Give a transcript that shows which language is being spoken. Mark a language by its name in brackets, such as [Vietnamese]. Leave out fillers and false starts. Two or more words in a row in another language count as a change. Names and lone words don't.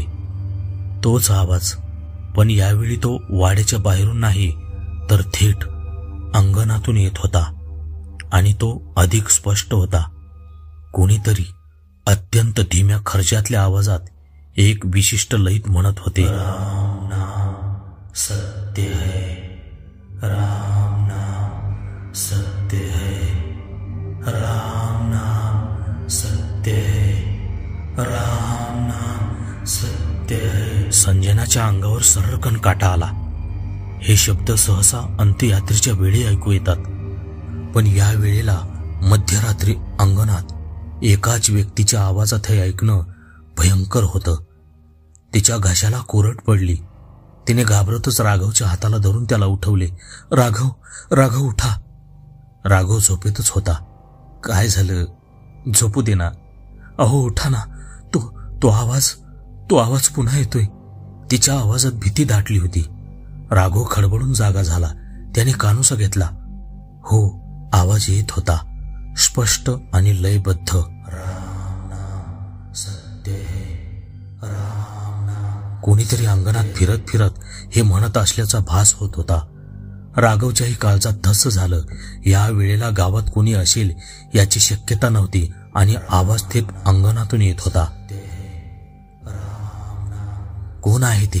[Marathi] तोच आवाज, पण यावेळी तो वाड्याच्या बाहेरून नाही तर थेट अंगणातून येत होता. आणि तो अधिक स्पष्ट होता. कोणीतरी अत्यंत धीम्या खर्जातल्या आवाजात एक विशिष्ट लयीत म्हणत होते. [Hindi] राम नाम सत्य है, राम नाम सत्य है, राम नाम सत्य है, राम नाम सत्य है. [Marathi] संजनाच्या अंगावर सर्रकन काटा आला. हे शब्द सहसा अंत्ययात्रेच्या वेळी ऐकू येतात, पण या वेळेला मध्यरात्री अंगणात एकाच व्यक्तीच्या आवाजात हे ऐकणं भयंकर होतं. तिच्या घशाला कोरड पडली. तिने घाबरतच राघवच्या हाताला धरून त्याला उठवले. राघव, राघव उठा. राघव झोपेतच होता. काय झालं? झोपू दे ना. अहो उठा ना. तो आवाज पुन्हा येतोय. तिच्या आवाजात भीती दाटली होती. राघव खडबडून जागा झाला. त्याने कानोसा घेतला. हो, आवाज येत होता, स्पष्ट आणि लयबद्ध. [Hindi] राम नाम सत्य है, राम नाम. [Marathi] कोणीतरी अंगणात फिरत फिरत हे म्हणत असल्याचा भास होत होता. राघवच्याही काळजात धस्स झालं. या वेळेला गावात कोणी असेल याची शक्यता नव्हती आणि आवाज थेट अंगणातून येत होता. कोण आहे ते?